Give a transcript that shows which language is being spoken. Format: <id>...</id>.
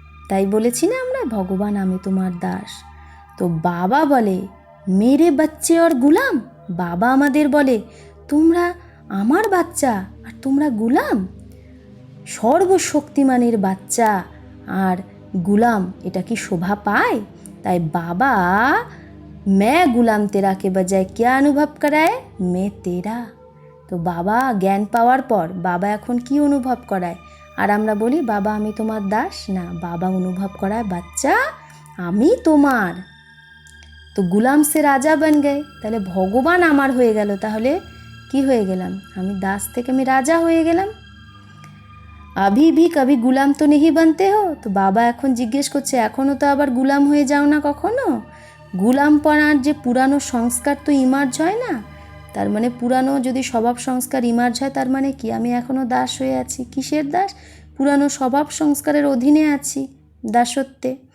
<bn>তাই বলেছি না আমরা, ভগবান আমি তোমার দাস। তো বাবা বলে</bn> <hi>মেরে বাচ্চে আর গুলাম।</hi> <bn>বাবা আমাদের বলে তোমরা আমার বাচ্চা আর তোমরা গুলাম। সর্বশক্তিমানের বাচ্চা আর গুলাম, এটা কি শোভা পায়? তাই বাবা</bn> <hi>मैं गुलाम तेरा के बजाय क्या अनुभव कराए? मैं तेरा।</hi> <bn>তো বাবা জ্ঞান পাওয়ার পর বাবা এখন কি অনুভব করায়? আর আমরা বলি বাবা আমি তোমার দাস না, বাবা অনুভব করায় বাচ্চা আমি তোমার।</bn> <hi>তো গুলাম সে রাজা বান গে।</hi> <bn>তাহলে ভগবান আমার হয়ে গেল। তাহলে কি হয়ে গেলাম? আমি দাস থেকে আমি রাজা হয়ে গেলাম।</bn> <hi>अभी भी कभी गुलाम तो नहीं बनते हो?</hi> <bn>তো বাবা এখন জিজ্ঞেস করছে এখনও তো আবার গুলাম হয়ে যাও না কখনো? গুলামপনার যে পুরানো সংস্কার তো ইমার্জ হয় না। তার মানে পুরানো যদি স্বভাব সংস্কার ইমার্জ হয় তার মানে কি? আমি এখনও দাস হয়ে আছি। কিসের দাস? পুরানো স্বভাব সংস্কারের অধীনে আছি, দাসত্বে।</bn>